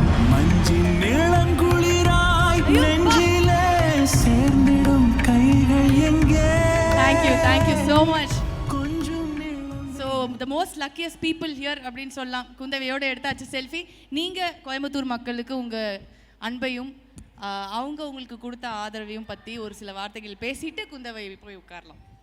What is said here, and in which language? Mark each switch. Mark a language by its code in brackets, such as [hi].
[ta] மஞ்சின் நிலங்குளிராய் நெஞ்சிலே சேர்ந்திடும் கைகள் எங்கே? [en] Thank you so much. So the most luckiest people here [ta] அப்படின்னு சொல்லலாம். குந்தவையோட எடுத்தாச்சு செல்ஃபி. நீங்க கோயம்புத்தூர் மக்களுக்கு உங்க அன்பையும் அவங்க உங்களுக்கு கொடுத்த ஆதரவையும் பத்தி ஒரு சில வார்த்தைகள் பேசிட்டு குந்தவை போய் உட்காரலாம்.